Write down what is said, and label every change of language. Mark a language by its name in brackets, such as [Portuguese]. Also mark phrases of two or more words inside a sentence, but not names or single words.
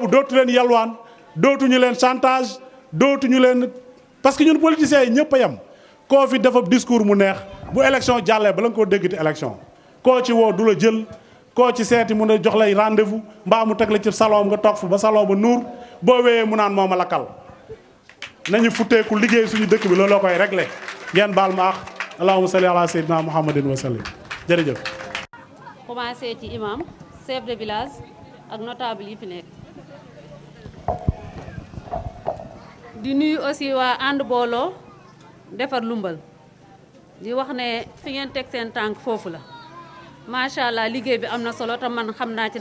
[Wolof] dootu leen yalwaan dootuñu leen chantage dootuñu leen [French] parce que [Wolof] ñun politiciens yi ñëpp a yem koo fi dafa discours mu neex bu élection jàllee bala nga koo déggati élection koo ci woo du la jël koo ci seeti mun a jox lay rendez-vous mbaa mu teg la ci salon nga toog fa ba salon ba nuur boo wéyee mu naan mooma lakkal nañu futteeku liggéey suñu dëkk bi looloo koy réglé ngeen baal ma ax [Arabic] اللهم صل على سيدنا محمد وسلم [Wolof] jërëjëf. commencé ci imam [French] chef de village [Wolof] ak notable yi fi nekk di nuyu aussi waa ànd booloo defar lumbal di wax ne fi ngeen teg seen tànk foofu la [Arabic] ما شاء الله [Wolof] liggéey bi am na solo te man xam naa ci